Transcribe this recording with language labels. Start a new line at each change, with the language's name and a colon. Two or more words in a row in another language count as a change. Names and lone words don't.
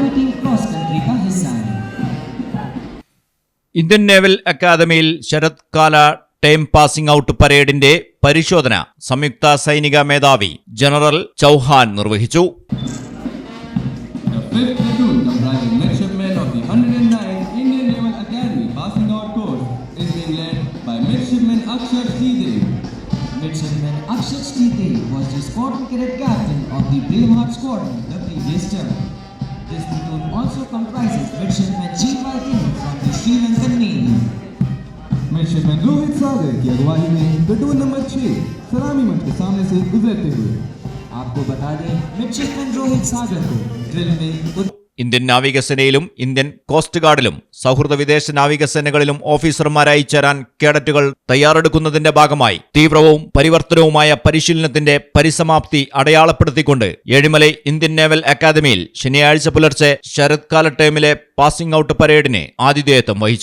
English: team cross country
Hindi: का हिस्सा है।
Malayalam: ഇന്ത്യൻ നേവൽ അക്കാദമിയിൽ ശരത്കാല ടൈം
English: passing out
Malayalam: പരേഡിന്റെ പരിശോധന സംയുക്ത സൈനിക മേധാവി ജനറൽ ചൗഹാൻ നിർവഹിച്ചു.
English: Midshipman Akshat Stite was the squadron cadet captain of the Braveheart Squadron the previous term. This platoon also comprises Midshipman G.Y. King from the Sri Lankan Navy.
Hindi: मिडशिपमैन रोहित सागर की अगुवाई में प्लेटून नंबर 6 सलामी मंच के सामने से गुजरते हुए आपको बता दें मिडशिपमैन रोहित सागर को ड्रिल में
Malayalam: ഇന്ത്യൻ നാവികസേനയിലും ഇന്ത്യൻ കോസ്റ്റ് ഗാർഡിലും സൗഹൃദ വിദേശ നാവികസേനകളിലും ഓഫീസർമാരായി ചേരാൻ കേഡറ്റുകൾ തയ്യാറെടുക്കുന്നതിന്റെ ഭാഗമായി തീവ്രവും പരിവർത്തനവുമായ പരിശീലനത്തിന്റെ പരിസമാപ്തി അടയാളപ്പെടുത്തിക്കൊണ്ട് ഏഴിമലൈ ഇന്ത്യൻ നേവൽ അക്കാദമിയിൽ ശനിയാഴ്ച പുലർച്ചെ ശരത്കാല ടൈമിലെ
English: passing out
Malayalam: പരേഡിന് ആതിഥേയത്വം വഹിച്ചു.